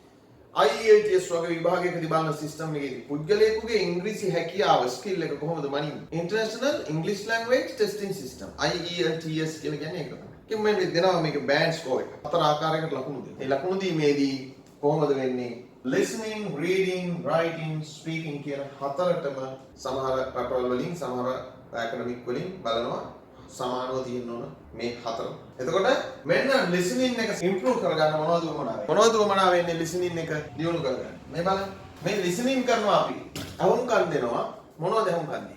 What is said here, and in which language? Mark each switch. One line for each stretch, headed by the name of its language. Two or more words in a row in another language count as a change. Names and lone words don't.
Sinhala: IELTS වගේ විභාගයකදී බලන සිස්ටම් එකේදී පුද්ගලයෙකුගේ ඉංග්‍රීසි හැකියාව ස්කිල් එක කොහොමද මනින්නේ? International English Language Testing System IELTS කියලා කියන්නේ ඒක තමයි. කිව්ම මේ දෙනවා මේක
English: band score
Sinhala: එක. හතර ආකාරයකට ලකුණු දෙනවා. ඒ ලකුණු දීමේදී කොහොමද වෙන්නේ?
English: listening, reading, writing, speaking
Sinhala: කියන හතරටම සමහර රටවල් වලින් සමහර ඇකඩමික් වලින් බලනවා සමානව තියෙන්න ඕන මේ හතර. එතකොට මෙන්න listening එක improve කරගන්න මොනවද උවමනා වෙන්නේ? මොනවද උවමනා වෙන්නේ listening එක දියුණු කරගන්න? මේ බලන්න. මේ listening කරනවා අපි. අහුම්කම් දෙනවා. මොනවද අහුම්කම් දෙන්නේ?